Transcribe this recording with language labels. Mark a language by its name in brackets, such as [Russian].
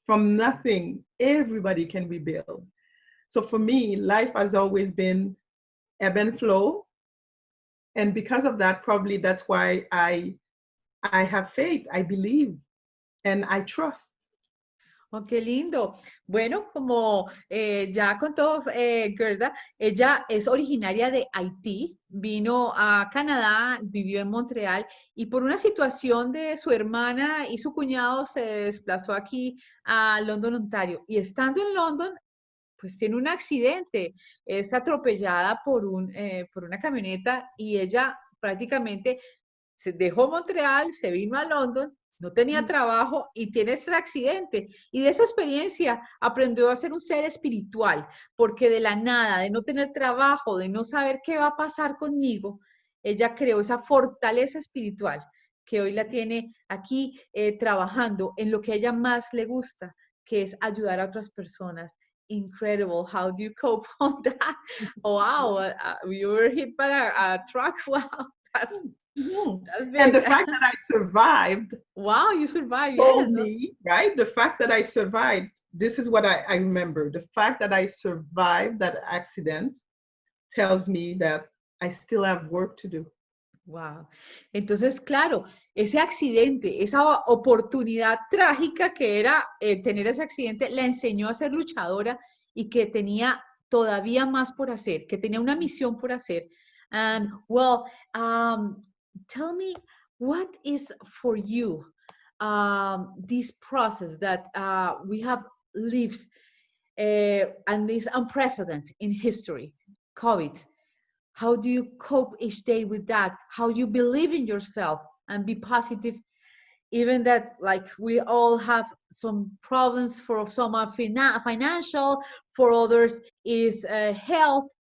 [English] From nothing, everybody can rebuild. So for me, life has always been ebb and flow. And because of that, probably that's why I have faith, I believe, and I trust. [Spanish] Oh, qué lindo. Bueno, como ya contó Gerda, ella es originaria de Haití, vino a Canadá, vivió en Montreal y por una situación de su hermana y su cuñado se desplazó aquí a London, Ontario. Y estando en London, pues tiene un accidente, es atropellada por una camioneta y ella prácticamente se dejó Montreal, se vino a London, no tenía trabajo y tiene ese accidente. Y de esa experiencia aprendió a ser un ser espiritual, porque de la nada, de no tener trabajo, de no saber qué va a pasar conmigo, ella creó esa fortaleza espiritual que hoy la tiene aquí trabajando en lo que a ella más le gusta, que es ayudar a otras personas. [English] Incredible. How do you cope on that? Oh, wow, you were hit by a truck. Wow, that's big. And the fact that I survived. Wow, you survived. Told me, right? The fact that I survived, this is what I remember. The fact that I survived that accident tells me that I still have work to do. Wow. [Spanish] Entonces, claro, ese accidente, esa oportunidad trágica que era tener ese accidente, la enseñó a ser luchadora y que tenía todavía más por hacer, que tenía una misión por hacer. [English] And, well, tell me, what is for you this process that we have lived and is unprecedented in history, COVID? How do you cope each day with that? How you believe in yourself and be positive, even that like we all have some problems, for some are financial, for others is health.